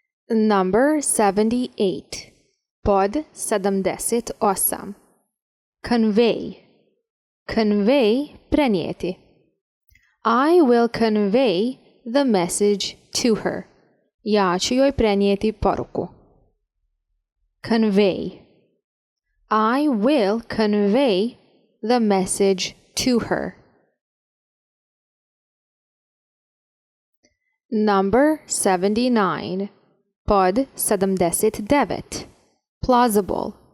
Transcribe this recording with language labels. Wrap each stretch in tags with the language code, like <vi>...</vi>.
<en>Number 78.</en> <bs>Pod 78.</bs> <en>Convey.</en> <bs>Convey, prenijeti.</bs> <en>I will convey the message to her.</en> <bs>Ja ću joj prenijeti poruku.</bs> <en>Convey. I will convey the message to her. Number 79.</en> <bs>Pod 79.</bs> <en>Plausible.</en>